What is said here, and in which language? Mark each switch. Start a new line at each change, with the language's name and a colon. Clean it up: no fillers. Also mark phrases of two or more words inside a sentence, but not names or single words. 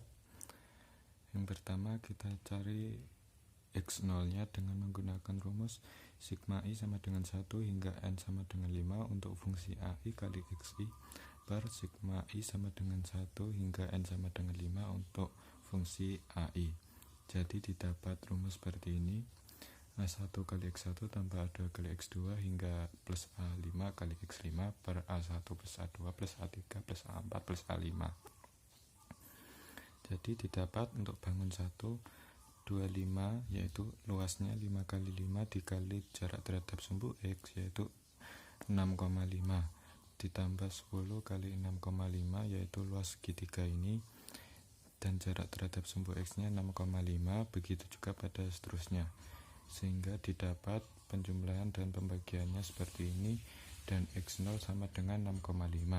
Indonesian: Yang pertama, kita cari X0 nya dengan menggunakan rumus sigma I sama dengan 1 hingga N sama dengan 5 untuk fungsi AI kali XI per sigma I sama dengan 1 hingga N sama dengan 5 untuk fungsi AI. Jadi didapat rumus seperti ini: A1 kali X1 tambah A2 kali X2 hingga plus A5 kali X5 per A1 plus A2 plus A3 plus A4 plus A5. Jadi didapat untuk bangun 1, 25, yaitu luasnya 5 kali 5 dikali jarak terhadap sumbu X, yaitu 6,5, ditambah 10 kali 6,5, yaitu luas segitiga ini, dan jarak terhadap sumbu X nya 6,5, begitu juga pada seterusnya, sehingga didapat penjumlahan dan pembagiannya seperti ini, dan X0 sama dengan 6,5.